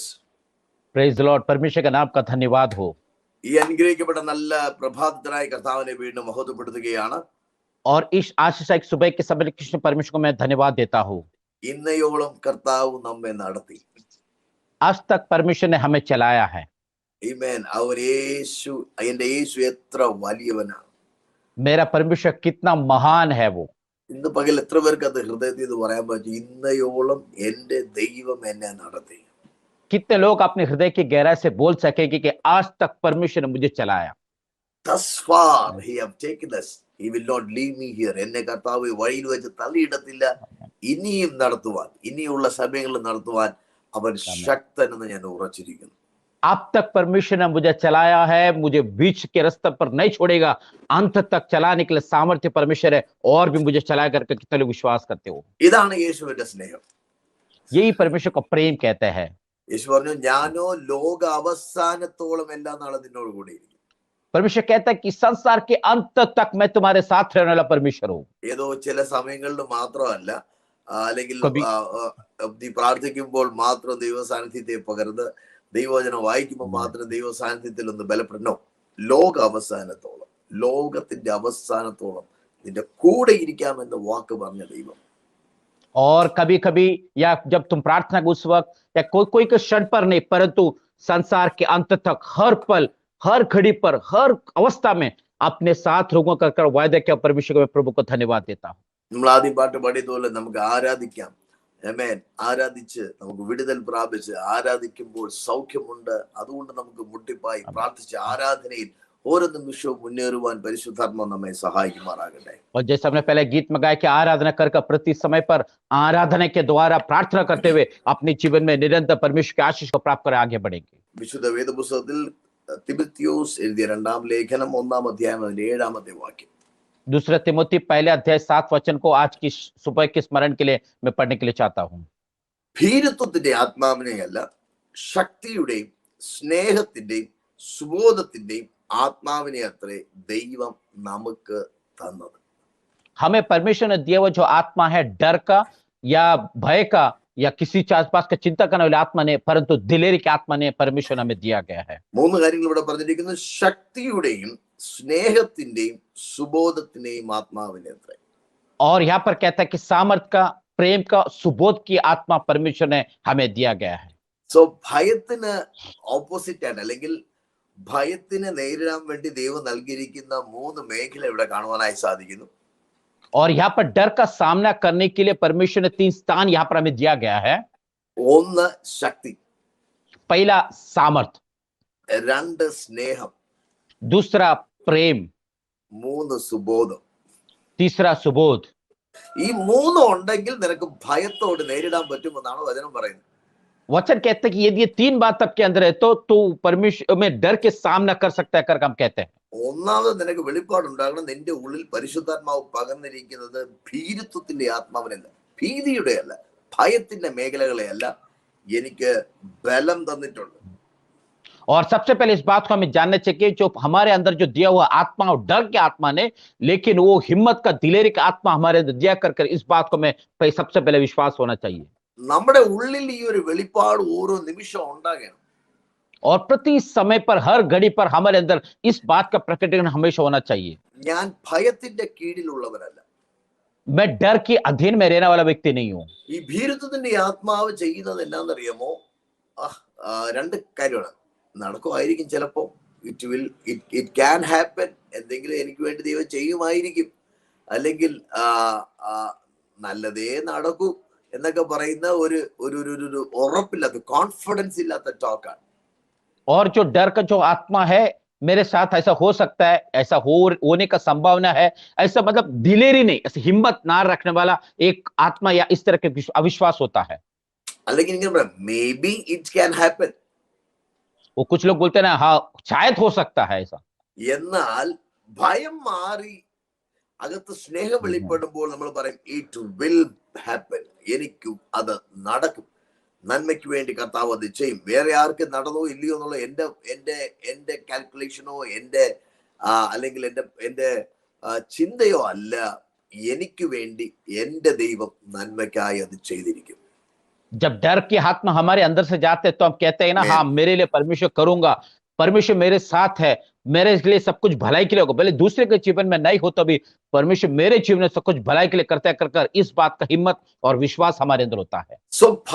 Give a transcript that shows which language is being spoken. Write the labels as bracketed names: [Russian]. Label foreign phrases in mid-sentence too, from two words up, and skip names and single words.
[English] Praise the Lord. [Hindi] परमेश्वर का नाम का धन्यवाद हो. [Malayalam] ഈ അനുഗ്രഹിക്കപ്പെട്ട നല്ല പ്രഭാതത്തിനായി കർത്താവിനെ വീണ്ടും മഹത്വപ്പെടുത്തുകയാണ്. [Hindi] और इस आशीषित सुबह के समय कृष्ण परमेश्वर को मैं धन्यवाद देता हूँ. [Malayalam] ഇന്നയോളം കർത്താവ് നമ്മെ നടത്തി. [Hindi] आज तक परमेश्वर ने हमें चलाया है. [Malayalam] Amen. അവൻ യേശു, എന്റെ യേശു എത്ര വലിയവനാണ്. [Hindi] मेरा परमेश्वर कितना महान है वो। [Malayalam] ഇന്ന് പകൽ എത്ര പേർക്ക് അത് ഹൃദയത്തിൽ ഇത് പറയാൻ പറ്റും? ഇന്നയോളം എന്റെ ദൈവം എന്നെ നടത്തി. [Hindi] कितने लोग अपने हृदय की गहराई से बोल सकेंगे कि आज तक परमेश्वर ने मुझे चलाया। [English] Thus far he have taken us. He will not leave me here. [Malayalam] എന്നെ കർത്താവ് വഴിയിൽ വെച്ച് തള്ളിയിടത്തില്ല. ഇനിയും നടത്തുവാൻ, ഇനിയുള്ള സമയങ്ങളിൽ നടത്തുവാൻ അവൻ ശക്തനെന്ന് ഞാൻ ഉറച്ചിരിക്കുന്നു. [Hindi] अब तक परमेश्वर ने मुझे चलाया है, मुझे बीच के रास्ते पर नहीं छोड़ेगा, अंत तक चलाने के लिए सामर्थ्य परमेश्वर है और भी मुझे चलाया करके कितने लोग विश्वास करते हो। [Malayalam] ഇതാണ് യേശുവിന്റെ സ്നേഹം. [Hindi] यही परमेश्वर को प्रेम कहते हैं। [Malayalam] യേശു പറഞ്ഞു, ഞാനോ ലോക അവസാനത്തോളം എല്ലാ നാളും നിന്നോട് കൂടെ ഇരിക്കും. [Hindi] परमेश्वर कहता है कि संसार के अंत तक मैं तुम्हारे साथ रहने वाला परमेश्वर हूँ। [Malayalam] ഏതോ ചില സമയങ്ങളിൽ മാത്രമല്ല, അല്ലെങ്കിൽ [Hindi] കബി- [Malayalam] നീ പ്രാർത്ഥിക്കുമ്പോൾ മാത്രം ദൈവ സാന്നിധ്യത്തെ പകർന്ന് ദൈവവചനം വായിക്കുമ്പോൾ മാത്രം ദൈവ സാന്നിധ്യത്തിൽ ഒന്ന് ബലപ്പെടണോ. ലോക അവസാനത്തോളം, ലോകത്തിന്റെ അവസാനത്തോളം നിന്റെ കൂടെ ഇരിക്കാമെന്ന് വാക്ക് പറഞ്ഞ ദൈവം. [Hindi] और कभी कभी या जब तुम प्रार्थना उस वक्त या कोई के क्षण पर नहीं, परंतु संसार के अंत तक हर पल, हर घड़ी पर, हर अवस्था में अपने साथ लोगों का कर वायदा किया। परमेश्वर को मैं प्रभु को धन्यवाद देता हूँ। [Malayalam] നമ്മൾ ആദ്യം പാട്ട് പാടിയതുപോലെ നമുക്ക് ആരാധിക്കാം. ആമേൻ. ആരാധിച്ച് നമുക്ക് വിടുതൽ പ്രാപിച്ച് ആരാധിക്കുമ്പോൾ സൗഖ്യമുണ്ട്. അതുകൊണ്ട് നമുക്ക് മുട്ടിപ്പായി പ്രാർത്ഥിച്ച് ആരാധനയിൽ ഓരോ നിമിഷവും മുന്നേറുവാൻ പരിശുദ്ധാത്മാവ് നമ്മെ സഹായിക്കുമാറാകട്ടെ. [Hindi] और जैसे हमने पहले गीत में गाया कि आराधना कर प्रति समय पर आराधना के द्वारा प्रार्थना करते हुए अपने जीवन में निरंतर परमेश्वर की आशीष को प्राप्त कर आगे बढ़ेंगे। [Malayalam] വിശുദ്ധ വേദപുസ്തകത്തിൽ തിമോത്തിയോസ് എഴുതിയ 2-ാം ലേഖനം 1-ാം അധ്യായം 7-ാമത്തെ വാക്യം. [Hindi] दूसरा तिमोथी पहले अध्याय 7 वचन को आज की सुबह के स्मरण के लिए मैं पढ़ने के लिए चाहता हूँ। [Malayalam] ഭീരുത്വത്തിന്റെ ആത്മാവിനെയല്ല, ശക്തിയുടെയും സ്നേഹത്തിന്റെയും സുബോധത്തിന്റെയും ആത്മാവിനെ അത്രേ ദൈവം നമുക്ക് തന്നത്. [Hindi] हमें परमेश्वर ने दिया हुआ जो आत्मा है, डर का या भय का या किसी आसपास का चिंता करने वाली आत्मा ने, परंतु दिलेरी की आत्मा ने परमेश्वर ने हमें दिया गया है। [Malayalam] 3 കാര്യങ്ങൾ ഇവിടെ പറഞ്ഞിരിക്കുന്നു. ശക്തിയുടെയും സ്നേഹത്തിന്റെയും സുബോധത്തിന്റെയും ആത്മാവിനെ അത്രേ. [Hindi] और यहाँ पर कहता है कि सामर्थ का, प्रेम का, सुबोध की आत्मा परमेश्वर ने हमें दिया गया है। [Malayalam] സോ ഭയത്തിന് ഓപ്പോസിറ്റ് ആണ്, അല്ലെങ്കിൽ ഭയത്തിനെ നേരിടാൻ വേണ്ടി ദൈവം നൽകിയിരിക്കുന്ന 3 മേഖല ഇവിടെ കാണുവാനായി സാധിക്കുന്നു. [Hindi] और यहाँ पर डर का सामना करने के लिए परमेश्वर ने 3 स्थान यहाँ पर हमें दिया गया है। [Malayalam] 1 ശക്തി, [Hindi] पहला सामर्थ, [Malayalam] 2 സ്നേഹം, [Hindi] दूसरा प्रेम, [Malayalam] 3 സുബോധം. [Hindi] तीसरा सुबोध। [Malayalam] ഈ 3 ഉണ്ടെങ്കിൽ നിനക്ക് ഭയത്തോട് നേരിടാൻ പറ്റുമെന്നാണ് വചനം പറയുന്നത്. [Hindi] वचन कहते हैं कि यदि ये 3 बात आपके अंदर है तो तू परमेश्वर में डर के सामना कर सकता है, कर हम कहते हैं। [Malayalam] ഒന്നാമത് നിനക്ക് വെളിപ്പാടുണ്ടാകണം. നിന്റെ ഉള്ളിൽ പരിശുദ്ധാത്മാവ് പകർന്നിരിക്കുന്നത് ഭീരുത്വത്തിന്റെ ആത്മാവിനല്ല, ഭീതിയുടെ അല്ല, ഭയത്തിന്റെ മേഖലകളെ അല്ല, എനിക്ക് ബലം തന്നിട്ടുണ്ട്. [Hindi] और सबसे पहले इस बात को हमें जानना चाहिए जो हमारे अंदर जो दिया हुआ आत्मा और डर के आत्मा ने, लेकिन वो हिम्मत का, दिलेरी का आत्मा हमारे अंदर दिया कर इस बात को मैं सबसे पहले विश्वास होना चाहिए। [Malayalam] നമ്മുടെ ഉള്ളിൽ ഈ ഒരു വെളിപ്പാട് ഓരോ നിമിഷം ഉണ്ടാകണം. [Hindi] और प्रति समय पर, हर घड़ी पर हमारे अंदर इस बात का प्रकटीकरण हमेशा होना चाहिए। [Malayalam] ഞാൻ ഭയത്തിന്റെ കീഴിലുള്ളവനല്ല. [Hindi] मैं डर के अधीन में रहने वाला व्यक्ति नहीं हूं। [Malayalam] ഈ ഭീരുത്വത്തിന്റെ ആത്മാവ് ചെയ്യുന്നത് എന്നാന്നറിയാമോ? 2 കാര്യമാണ്. നടക്കുമായിരിക്കും ചിലപ്പോ, [English] it can happen, [Malayalam] എന്തെങ്കിലും എനിക്ക് വേണ്ടി ദൈവം ചെയ്യുമായിരിക്കും, അല്ലെങ്കിൽ നല്ലതേ നടക്കൂ എന്നൊക്കെ പറയുന്ന ഒരു ഉറപ്പില്ലാത്ത, കോൺഫിഡൻസ് ഇല്ലാത്ത ടോക്കാണ്. [Hindi] और जो डर का जो आत्मा है, मेरे साथ ऐसा हो सकता है, ऐसा होने का संभावना है, ऐसा मतलब दिलेरी नहीं, ऐसे हिम्मत ना रखने वाला एक आत्मा या इस तरह के अविश्वास होता है। [Malayalam] അല്ലെങ്കിൽ ഇങ്ങനെ പറയാം, [English] Maybe it can happen. [Hindi] वो कुछ लोग बोलते हैं ना, हाँ शायद हो सकता है ऐसा। [Malayalam] എന്നാൽ ഭയം മാറി അകത്ത് സ്നേഹം വെളിപ്പെടുമ്പോൾ നമ്മൾ പറയും [English] it will happen, [Malayalam] എനിക്ക് അത് നടക്കും, നന്മയ്ക്ക് വേണ്ടി കർത്താവ് അത് ചെയ്യും. വേറെ ആർക്ക് നടന്നോ ഇല്ലയോ എന്നുള്ള എന്റെ കാൽക്കുലേഷനോ അല്ലെങ്കിൽ എന്റെ ചിന്തയോ അല്ല, എനിക്ക് വേണ്ടി എന്റെ ദൈവം നന്മയ്ക്കായി അത് ചെയ്തിരിക്കും. [Hindi] जब डर के हाथ में हमारे अंदर से जाते हैं तो हम कहते हैं ना, हाँ मेरे लिए परमेश्वर करूंगा, परमेश्वर मेरे साथ है, मेरे लिए सब कुछ भलाई के लिए होगा। भले दूसरे के जीवन में नहीं हो तो भी परमेश्वर मेरे जीवन में सब कुछ भलाई के लिए करता है, कर इस बात का हिम्मत और विश्वास हमारे अंदर होता है।